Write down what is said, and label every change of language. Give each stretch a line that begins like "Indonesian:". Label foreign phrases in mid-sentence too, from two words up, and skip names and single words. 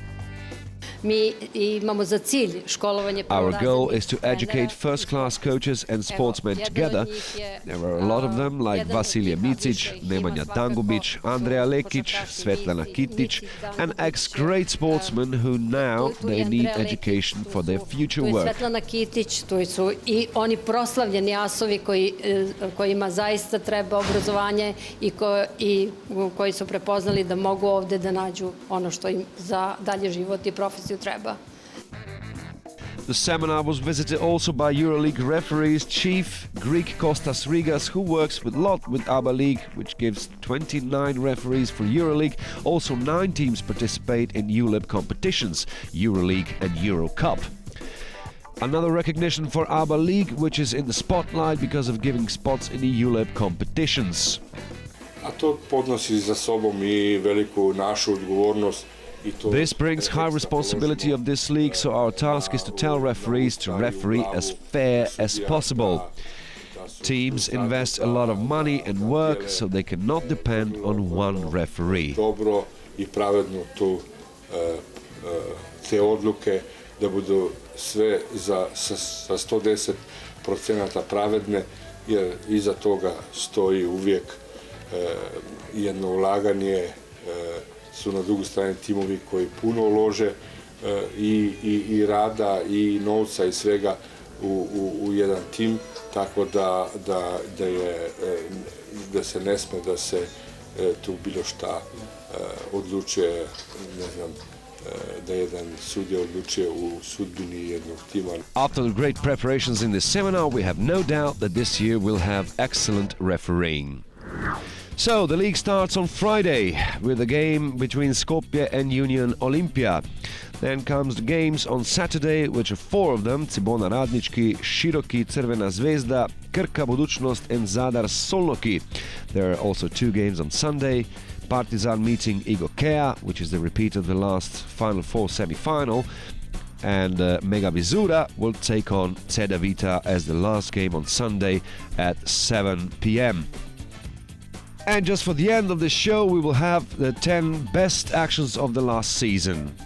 English: Our goal is to educate first-class coaches and sportsmen together. There are a lot of them, like Vasilije Micic, Nemanja Dangubic, Andreja Lekic, Svetlana Kitic, and ex-great sportsmen who now they need education for their future work.
Serbian: Kojima zaista treba obrazovanje i koji su prepoznali da mogu ovde da nađu ono što im za dalje život i profesiju treba.
English: The seminar was visited also by EuroLeague referees Chief Greek Kostas Rigas, who works with lot with ABA League, which gives 29 referees for EuroLeague. Also 9 teams participate in ULEB competitions, EuroLeague and Euro Cup. Another recognition for ABA League, which is in the spotlight because of giving spots in the ULEB competitions.
Serbian: A to podnosi za sobom I veliku našu odgovornost.
English: This brings high responsibility of this league, so our task is to tell referees to referee as fair as possible. Teams invest a lot of money and work, so they cannot depend on one referee.
Serbian: Dobro I pravedno tu te odluke da budu sve sa 110% pravedne, jer iza toga stoji uvijek jedno ulaganje, su na drugu strani timovi koji puno ulože I rada I novca I svega u jedan tim, tako da se ne sme da se tu bilo šta odlučuje, ne znam, da jedan sudija odlučuje u sudbini jednog tima.
English: After the great preparations in this seminar, we have no doubt that this year will have excellent refereeing. So, the league starts on Friday with a game between Skopje and Union Olimpija. Then comes the games on Saturday, which are 4 of them: Cibona Radnički, Široki, Crvena Zvezda, Krka Budućnost and Zadar Solnoki. There are also 2 games on Sunday: Partizan meeting Igokea, which is the repeat of the last Final Four semi-final, and Mega Vizura will take on Ceda Vita as the last game on Sunday at 7 p.m. And just for the end of the show, we will have the 10 best actions of the last season.